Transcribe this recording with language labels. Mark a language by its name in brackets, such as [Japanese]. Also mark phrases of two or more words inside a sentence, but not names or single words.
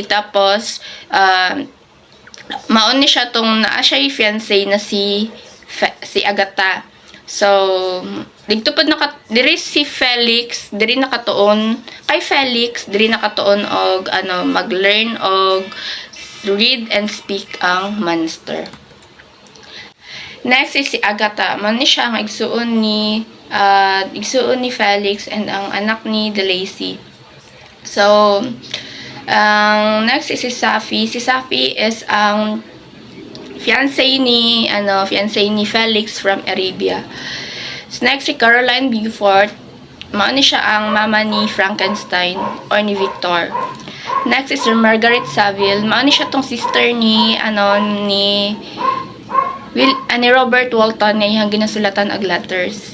[Cebuano] Tapos maon ni siya tong naa siya fiancé na si Agatha. So dito pud diri si Felix, diri nakatuon og mag-learn og [English] read and speak [Cebuano] ang monster. [English] Next is si Agatha. [Cebuano] Man ni siya ang igsuon ni Felix and ang anak ni De Lacy. [English] So next is si Safi. [Cebuano] Si Safi is ang fiancé ni Felix from Arabia. [English] So next si Caroline Beaufort. [Cebuano] Mao ni siya ang mama ni Frankenstein or ni Victor. [English] Next is [Cebuano] si Margaret Saville. Mao ni siya tong sister ni Robert Walton nga iyang ginasulatan og letters.